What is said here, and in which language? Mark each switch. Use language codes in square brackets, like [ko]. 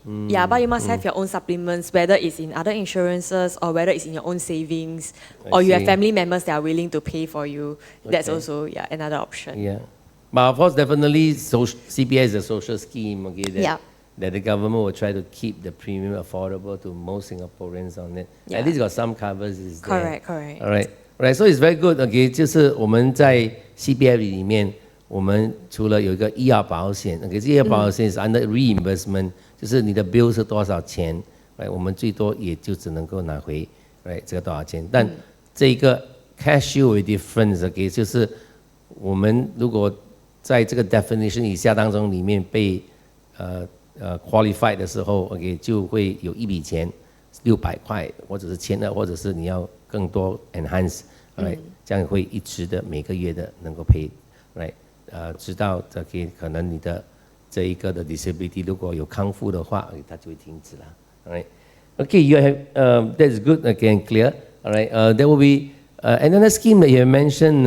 [en] Yeah, but you must have your own supplements, whether it's in other insurances or whether it's in your own savings, or you have family members that are willing to pay for you. That's also another option. Yeah. But of course, definitely, CPF is a social scheme, okay, that the government will try to keep the premium affordable to most Singaporeans on it. At least got some covers is there. Correct. All right, so it's very good. [zh] Okay, 就是我们在 CPF 里面，我们除了有一个医药保险 ，OK， 这医药保险是 under reimbursement，就是你的 bill 是多少钱， right， 我们最多也就只能够拿回 right 这个多少钱。但这个 CareShield difference，OK， 就是我们如果在这个 definition 以下当中里面被qualified 的时候 ，OK 就会有一笔钱600块，或者是1200，或者是你要更多 enhance， right， 这样会一直的每个月的能够 pay，right， 直到这个可能你的这一个的 disability 如果有康复的话，它就会停止了 ，right。 [en] Okay, you have that's good, again clear. All right, there will be another scheme that you have mentioned.